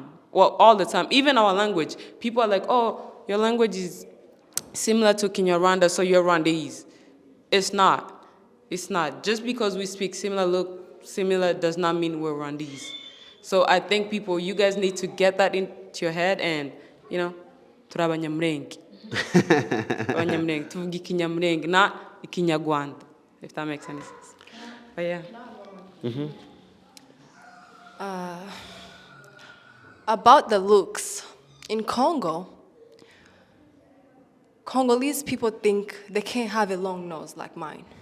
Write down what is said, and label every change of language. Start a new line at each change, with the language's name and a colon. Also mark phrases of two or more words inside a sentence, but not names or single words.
English: Well, all the time. Even our language. People are like, oh, your language is similar to Kinyarwanda, so you're Rwandese. It's not. It's not. Just because we speak similar does not mean we're Rwandese. So I think people, you guys need to get that into your head and,
Kinyarwanda: turi Abanyamulenge. Abanyamulenge. Tuvuga Ikinyamulenge,
English: not Ikinyarwanda, if that makes any sense. But yeah. Mm-hmm. About the looks, in Congo, Congolese people think they can't have a long nose like mine.